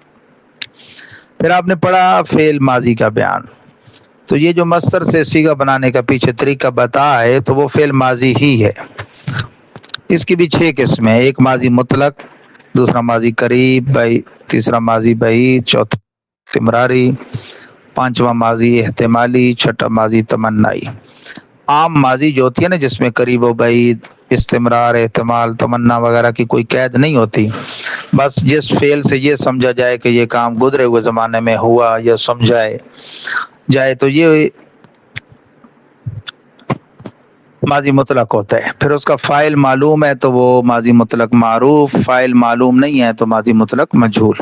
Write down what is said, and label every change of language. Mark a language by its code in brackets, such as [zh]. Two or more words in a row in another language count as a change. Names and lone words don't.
[ur] پھر آپ نے پڑھا فعل ماضی کا بیان، تو یہ جو مصدر سے صیغہ بنانے کا پیچھے طریقہ بتا ہے تو وہ فعل ماضی ہی ہے۔ اس کی بھی 6 قسمیں ہیں، ایک ماضی مطلق، دوسرا ماضی قریب، تیسرا ماضی بعید، چوتھا استمراری، پانچواں ماضی احتمالی، چھٹا ماضی تمنائی۔ عام ماضی جو ہوتی ہے نا جس میں قریب و بعید، استمرار، احتمال، تمنا وغیرہ کی کوئی قید نہیں ہوتی، بس جس فعل سے یہ سمجھا جائے کہ یہ کام گزرے ہوئے زمانے میں ہوا یا سمجھائے جائے تو یہ ماضی مطلق ہوتا ہے۔ پھر اس کا فاعل معلوم ہے تو وہ ماضی مطلق معروف، فاعل معلوم نہیں ہے تو ماضی مطلق مجہول۔